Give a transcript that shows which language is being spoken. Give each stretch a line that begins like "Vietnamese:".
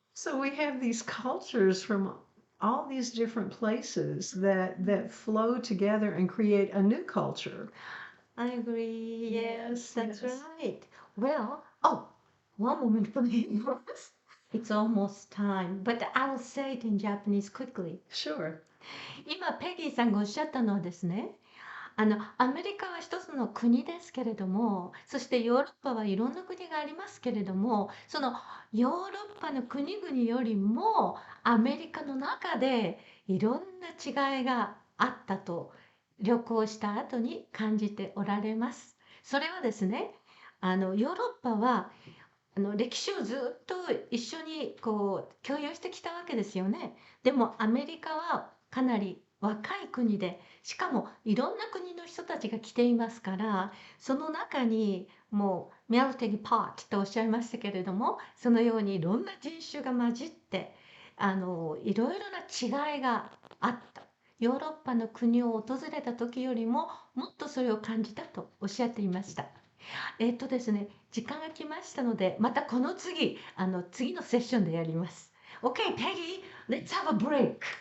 English: So we have these cultures from all these different places that flow together and create a new culture. I agree. Yes, Yes, that's yes. right. Well, oh, one moment, please. It's almost time, but I'll say it in Japanese quickly. Sure.
Japanese: 今、ペギーさんがおっしゃったのはですね、アメリカは一つの国ですけれども、そしてヨーロッパはいろんな国がありますけれども、そのヨーロッパの国々よりもアメリカの中でいろんな違いがあったと旅行した後に感じておられます。それはですね、ヨーロッパは歴史をずっと一緒に共有してきたわけですよね。でもアメリカはかなり若い国で、しかもいろんな国の人たちが来ていますから、その中にもうメルティングポットとおっしゃいましたけれども、そのようにいろんな人種が混じっていろいろな違いがあった。ヨーロッパの国を訪れた時よりももっとそれを感じたとおっしゃっていました。ですね、時間が来ましたので、またこの次のセッションでやります。
English: Okay, Peggy, let's have a break.